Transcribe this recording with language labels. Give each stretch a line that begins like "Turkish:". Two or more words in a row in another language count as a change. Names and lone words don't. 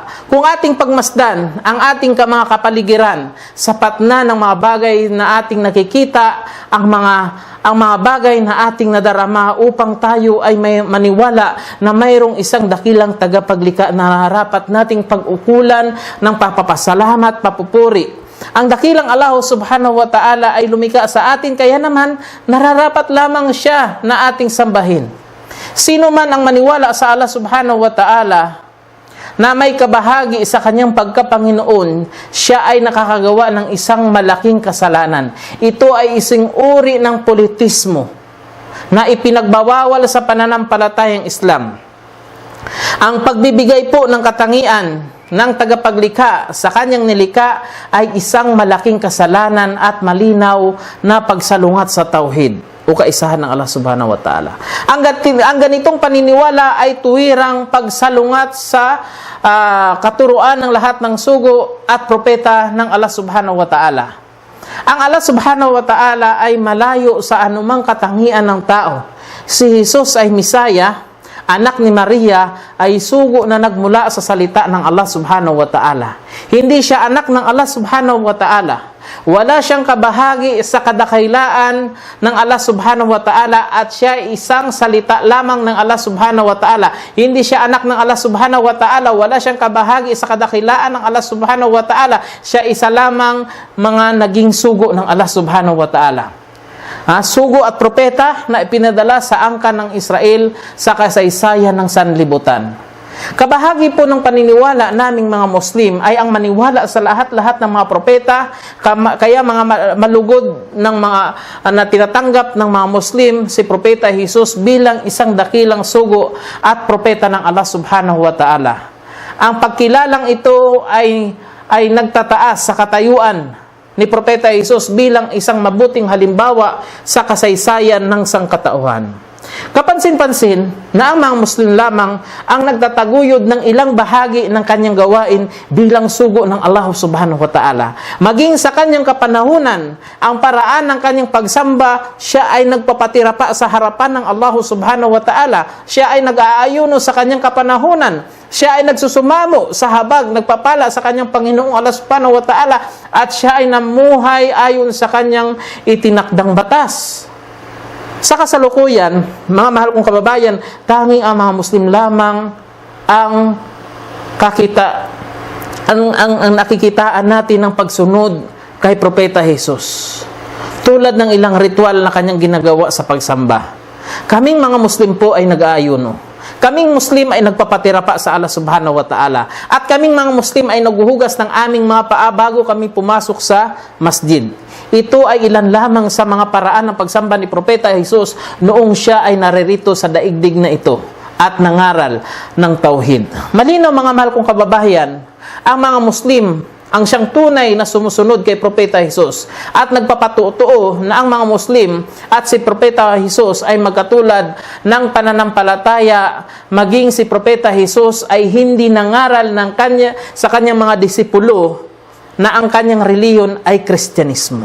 Filipino: Kung ating pagmasdan ang ating mga kapaligiran, sapat na ng mga bagay na ating nakikita, ang mga bagay na ating nadarama upang tayo ay may maniwala na mayroong isang dakilang tagapaglikha na harapat nating pag-ukulan ng papapasalamat, papupuri. Ang dakilang
Arabic: الله سبحانه وتعالى
Filipino: ay lumikha sa atin, kaya naman nararapat lamang siya na ating sambahin. Sino man ang maniwala sa
Arabic: الله سبحانه وتعالى
Filipino: na may kabahagi sa kanyang pagkapanginoon, siya ay nakakagawa ng isang malaking kasalanan. Ito ay isang uri ng politismo na ipinagbawawal sa pananampalatayang Islam. Ang pagbibigay po ng katangian ng tagapaglikha sa kanyang nilikha ay isang malaking kasalanan at malinaw na pagsalungat sa tauhid o kaisahan ng
Arabic: الله سبحانه وتعالى.
Filipino: Ang ganitong paniniwala ay tuwirang pagsalungat sa katuruan ng lahat ng sugo at propeta ng
Arabic: الله سبحانه وتعالى.
Filipino: Ang
Arabic: الله سبحانه وتعالى
Filipino: ay malayo sa anumang katangian ng tao. Si Jesus ay Misaya, anak ni Maria, ay sugo na nagmula sa salita ng
Arabic: الله سبحانه وتعالى.
Filipino: Hindi siya anak ng
Arabic: الله سبحانه وتعالى.
Filipino: Wala siyang kabahagi sa kadakailaan ng
Arabic: الله سبحانه وتعالى
Filipino: at siya ay isang salita lamang ng
Arabic: الله سبحانه وتعالى.
Filipino: Hindi siya anak ng
Arabic: الله سبحانه وتعالى.
Filipino: Wala siyang kabahagi sa kadakilaan ng
Arabic: الله سبحانه وتعالى.
Filipino: Siya isa lamang mga naging sugo ng
Arabic: الله سبحانه وتعالى.
Filipino: Sugo at propeta na ipinadala sa angkan ng Israel sa kasaysayan ng sanlibutan. Kabahagi po ng paniniwala naming mga Muslim ay ang maniwala sa lahat-lahat ng mga propeta, kaya mga malugod ng mga na tinatanggap ng mga Muslim si Propeta Jesus bilang isang dakilang sugo at propeta ng
Arabic: الله سبحانه وتعالى.
Filipino: Ang pagkilalang ito ay nagtataas sa katayuan ni Propeta Jesus bilang isang mabuting halimbawa sa kasaysayan ng sangkatauhan. Kapansin-pansin na ang mga Muslim lamang ang nagtataguyod ng ilang bahagi ng kanyang gawain bilang sugo ng
Arabic: الله سبحانه وتعالى.
Filipino: Maging sa kanyang kapanahunan, ang paraan ng kanyang pagsamba, siya ay nagpapatira pa sa harapan ng
Arabic: الله سبحانه وتعالى.
Filipino: Siya ay nag-aayuno sa kanyang kapanahunan. Siya ay nagsusumamo sa habag, nagpapala sa kanyang Panginoong
Arabic: الله سبحانه وتعالى,
Filipino: at siya ay namuhay ayon sa kanyang itinakdang batas. Sa kasalukuyan, mga mahal kong kababayan, tanging ang mga Muslim lamang ang nakikitaan natin ng pagsunod kay Propeta Jesus, tulad ng ilang ritual na kanyang ginagawa sa pagsamba. Kaming mga Muslim po ay nag-aayuno. Kaming Muslim ay nagpapatira pa sa
Arabic: الله سبحانه وتعالى.
Filipino: At kaming mga Muslim ay naghuhugas ng aming mga paa bago kami pumasok sa masjid. Ito ay ilan lamang sa mga paraan ng pagsamba ni Propeta Jesus noong siya ay naririto sa daigdig na ito at nangaral ng tauhid. Malinaw mga mahal kong kababayan, ang mga Muslim ang siyang tunay na sumusunod kay Propeta Jesus at nagpapatutuo na ang mga Muslim at si Propeta Jesus ay magkatulad ng pananampalataya, maging si Propeta Jesus ay hindi nangaral sa kanyang mga disipulo na ang kanyang reliyon ay Kristyanismo.